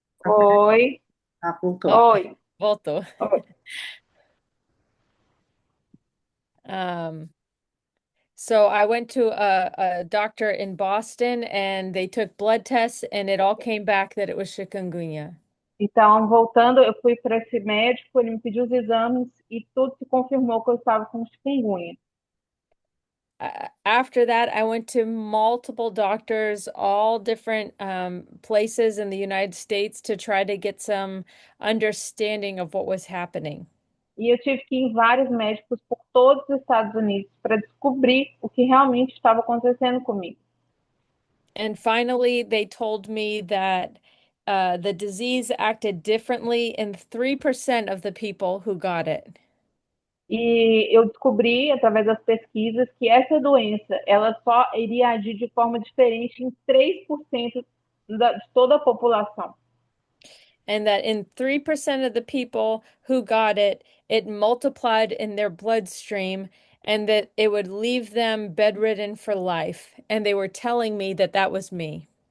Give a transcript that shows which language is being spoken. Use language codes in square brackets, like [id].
[pt] Oi, Ah, voltou. oi, voltou. oi. [en] Um, so I went to a doctor in Boston and they took blood tests and it all came back that it was chikungunya. [pt] Então, voltando, eu fui para esse médico, ele me pediu os exames e tudo se confirmou que eu estava com chikungunya. [en] After that, I went to multiple doctors, all different places in the United States to try to get some understanding of what was happening. [pt] E eu tive que ir em vários médicos por todos os Estados Unidos para descobrir o que realmente estava acontecendo comigo. [en] And finally, they told me that the disease acted differently in 3% of the people who got it. [pt] E eu descobri, através das pesquisas, que essa doença ela só iria agir de forma diferente em 3% de toda a população. [en] And that in 3% of the people who got it, it multiplied in their bloodstream and that it would leave them bedridden for life. And they were telling me that that was me.